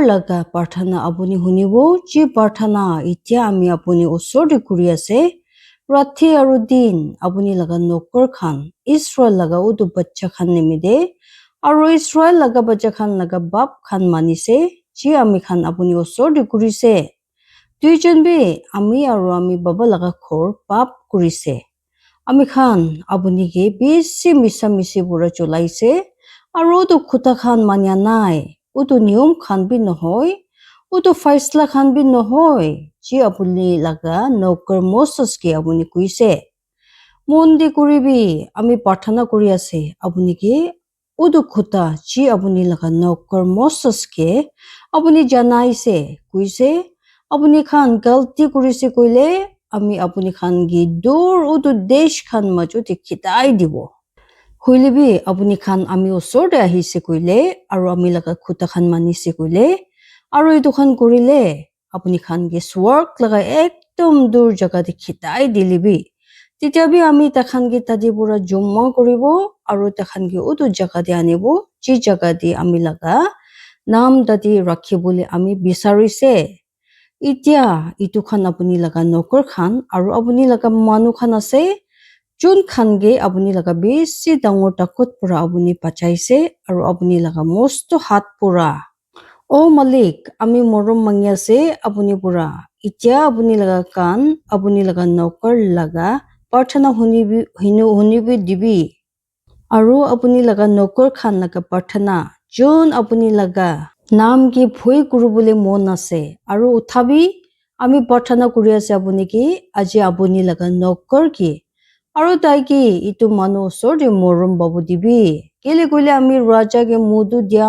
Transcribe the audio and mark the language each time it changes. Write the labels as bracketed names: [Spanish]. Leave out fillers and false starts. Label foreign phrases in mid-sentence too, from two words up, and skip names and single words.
[Naga Pidgin] laga parthana apuni hunibo ji parthana itya ami apuni usor de kuri ase rathi aro din apuni laga nokor khan Israel laga utu bachcha khan nimide aro Israel laga bachcha khan laga bap khan manise ji ami khan apuni usor de kurise duijon bi ami aro ami baba laga khor bap kurise ami khan apuni ge bisi misa misi bura chulaise aro utu khuta khan manya nai utu niyom khan bi nohoy utu faisla khan bi nohoy ji apuni laga nokor Moses ke apuni kuise mondi kuribi ami parthana kuri ase apuni ke utu khuta ji apuni laga nokor Moses ke apuni janaise kuise apuni khan galti kurise koile ami apuni khan gi dur utu desh khan majo te khitai dibo huilebi apuni khan ami usor de ahise koile aro ami laga khuta khan manise koile aro itu khan korile apuni khan ge swarg laga ekdom dur jaga de khitai dilibi titya bi ami ta khan ge tadi pura jomma koribo aro ta khan ge utu jaga de anibo ji jaga de ami laga nam dadi rakhibole ami bisarise itya itu khan apuni laga nokor khan aro apuni laga manu khan ase jun khan ge apuni laga bisi dangor takot pura apuni pachaise aro apuni laga mosto hat pura o malik ami morom mangi ase apuni pura itya apuni laga kan apuni laga nokor laga parthana hunibi dibi aro apuni laga nokor khan laga parthana jun apuni laga nam ki bhoi kurubole mon ase aro uthabi ami parthana kuri ase apuni ki aji apuni laga nokor ki aro tai ki itu manu usor de morom babu dibi kele koile ami raja ke mudu dia